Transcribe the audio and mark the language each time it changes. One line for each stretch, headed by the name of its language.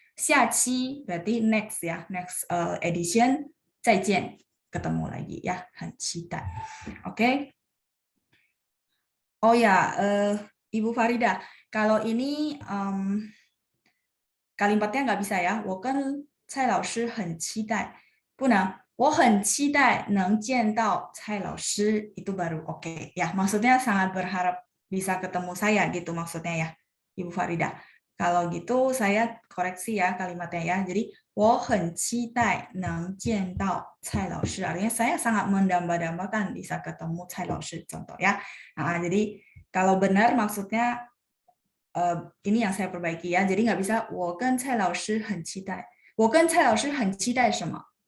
Indonesian: 下期 berarti next ya,
English: next edition,
Indonesian: 再见, ketemu lagi ya,
Chinese: 很期待.
Indonesian: Oke. Oh ya, Ibu Farida, kalau ini kalimatnya nggak bisa ya.
Chinese: 我跟蔡老师很期待，不能。我很期待能见到蔡老师,
Indonesian: itu baru oke. Ya, maksudnya sangat berharap bisa ketemu saya gitu maksudnya ya, Ibu Farida. Kalau gitu saya koreksi ya kalimatnya ya. Jadi
Chinese: 我很期待能见到蔡老师,
Indonesian: artinya saya sangat mendamba-dambakan bisa ketemu 蔡老师 contoh ya. Jadi kalau benar maksudnya ini yang saya perbaiki ya. Jadi nggak bisa
Chinese: 我跟蔡老师很期待。我跟蔡老师很期待什么?